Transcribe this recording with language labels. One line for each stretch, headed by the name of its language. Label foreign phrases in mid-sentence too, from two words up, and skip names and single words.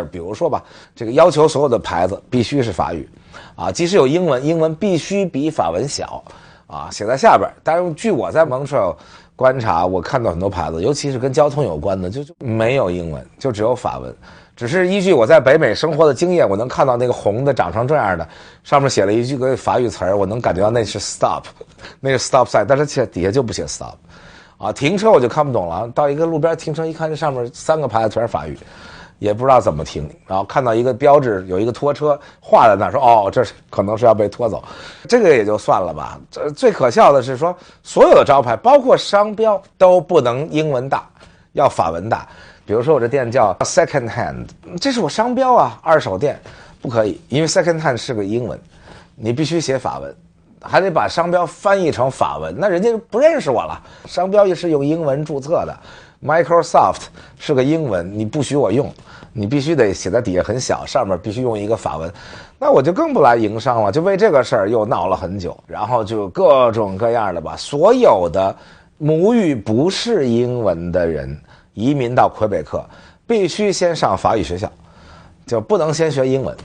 Chinese: 比如說吧，這個要求所有的牌子必須是法語，啊，即使有英文，英文必須比法文小，啊，寫在下邊。但是據我在蒙特利爾觀察，我看到很多牌子，尤其是跟交通有關的，就沒有英文，就只有法文。只是依據我在北美生活的經驗，我能看到那個紅的長成這樣的，上面寫了一句個法語詞兒，我能感覺到那是 stop， 那個
English: stop sign，
Chinese: 但是底下就不寫 stop， 啊，停車我就看不懂了，到一個路邊停車一看，這上面3個牌子全是法語，也不知道怎麼停，然後看到一個標誌有一個拖車畫在那兒，說哦，這可能是要被拖走，這個也就算了吧。最可笑的是說，所有的招牌包括商標都不能英文大，要法文大。比如說我這店叫 Second Hand，這是我商標啊，二手店不可以，因為 Second Hand 是個英文，你必須寫法文，還得把商標翻譯成法文，那人家不認識我了。商標也是用英文注冊的 ，Microsoft 是個英文，你不许我用，你必須得寫在底下很小，上面必須用一個法文，那我就更不來營商了，就為這個事兒又鬧了很久，然後就各種各樣的吧，所有的母語不是英文的人移民到魁北克，必須先上法語學校，就不能先学英文。